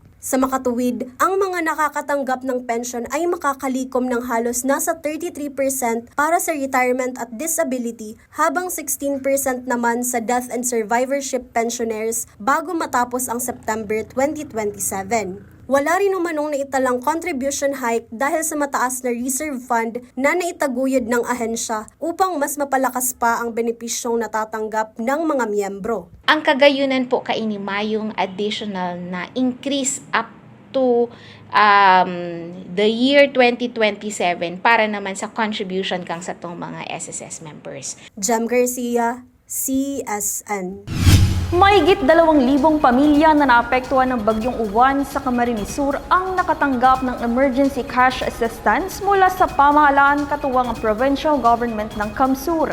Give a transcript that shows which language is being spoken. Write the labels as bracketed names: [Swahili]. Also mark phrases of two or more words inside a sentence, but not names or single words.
[Filipino] Sa makatuwid, ang mga nakakatanggap ng pensyon ay makakalikom ng halos nasa 33% para sa retirement at disability habang 16% naman sa [English] death and survivorship pensioners [Filipino] bago matapos ang September 2027. Wala rin umanong naitalang [English] contribution hike [Filipino] dahil sa mataas na [English] reserve fund [Filipino] na naitaguyod ng ahensya upang mas mapalakas pa ang benepisyong natatanggap ng mga miyembro. [Bikol] Ang kagayunan po kaini mayong additional na increase [English] up to the year 2027 [Bikol] para naman sa contribution kang sa tong mga SSS members. Jem Garcia, CSN. [Filipino] Mahigit 2,000 pamilya na naapektuhan ng bagyong uwan sa Camarines Sur ang nakatanggap ng [English] emergency cash assistance [Filipino] mula sa pamahalaan katuwang ang [English] provincial government [Filipino] ng Camsur.